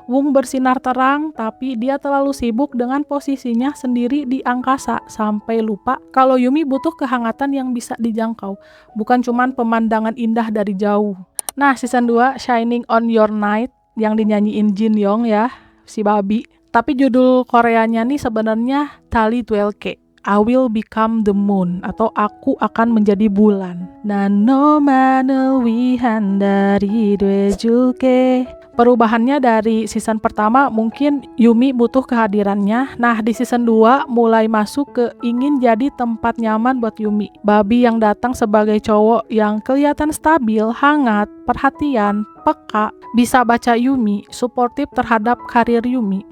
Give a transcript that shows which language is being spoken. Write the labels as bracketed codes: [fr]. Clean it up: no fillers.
[id] Wung bersinar terang, tapi dia terlalu sibuk dengan posisinya sendiri di angkasa sampai lupa kalau Yumi butuh kehangatan yang bisa dijangkau, bukan cuman pemandangan indah dari jauh. Nah, season 2 Shining on Your Night yang dinyanyiin Jin Young ya, si babi. Tapi judul Koreanya nih sebenarnya Tali 12K. [en] I will become the moon [id] atau aku akan menjadi bulan. [ko] 나너만을 위한 달이 돼줄게. [id] Perubahannya dari season pertama mungkin Yumi butuh kehadirannya. Nah, di season 2 mulai masuk ke ingin jadi tempat nyaman buat Yumi. Babi yang datang sebagai cowok yang kelihatan stabil, hangat, perhatian, peka, bisa baca Yumi, suportif terhadap karir Yumi.